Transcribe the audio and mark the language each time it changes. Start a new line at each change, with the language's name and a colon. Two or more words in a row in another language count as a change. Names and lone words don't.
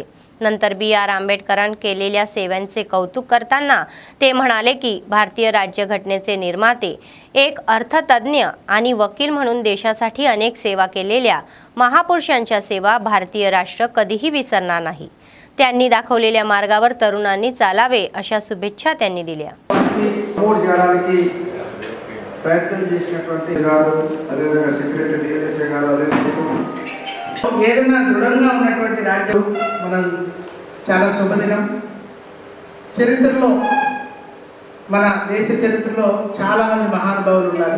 Marathi: नंतर BR आंबेडकरांनी केलेल्या सेवांचे कौतुक करताना ते म्हणाले की भारतीय राज्यघटनेचे निर्माते, एक अर्थतज्ञ आणि वकील म्हणून देशासाठी अनेक सेवा केलेल्या महापुरुषांच्या सेवा भारतीय राष्ट्र कधीही विसरणार नाही. त्यांनी दाखवलेल्या मार्गावर तरुणांनी चालावे अशा शुभेच्छा त्यांनी दिल्या.
Telugu: ఏదైనా దృఢంగా ఉన్నటువంటి రాజ్యం మనం చాలా శుభదినం. చరిత్రలో మన దేశ చరిత్రలో చాలామంది మహానుభావులు ఉన్నారు.